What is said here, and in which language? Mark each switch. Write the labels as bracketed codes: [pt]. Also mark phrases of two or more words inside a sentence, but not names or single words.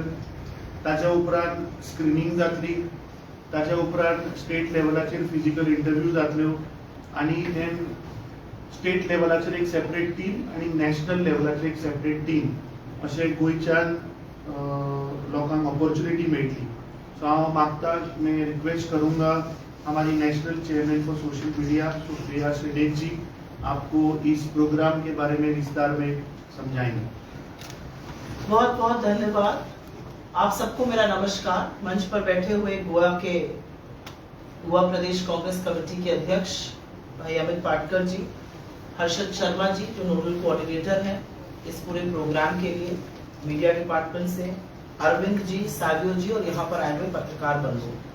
[kok] ताच्या उपरांत स्क्रिनींग जातली, ताच्या उपरांत स्टेट लेवलाचेर [en] physical interview [kok] जातल्यो आणि देन स्टेट लेवलाचेर एक [en] separate team [kok] आणि नॅशनल लेवलाचेर एक [en] separate team [kok] अशें गोंयच्यान लोकांक ऑपॉर्च्युनिटी मेळटली. सो हांव मागता, [hi] मैं रिक्वेस्ट करूंगा हमारी [en] national chairman for social media [hi] सुप्रिया श्रीदेव जी आपको इस प्रोग्राम के बारे में विस्तार में समझाएंगे. बहुत बहुत धन्यवाद. आप सबको मेरा नमस्कार. मंच पर बैठे हुए गोवा प्रदेश कांग्रेस कमेटी के अध्यक्ष भाई अमित पाटकर जी, हर्षद शर्मा जी जो [en] nodal coordinator [hi] हैं इस पूरे प्रोग्राम के लिए, [en] media department [hi] से अरविंद जी, सावियो जी और यहाँ पर आए हुए पत्रकार बंधु.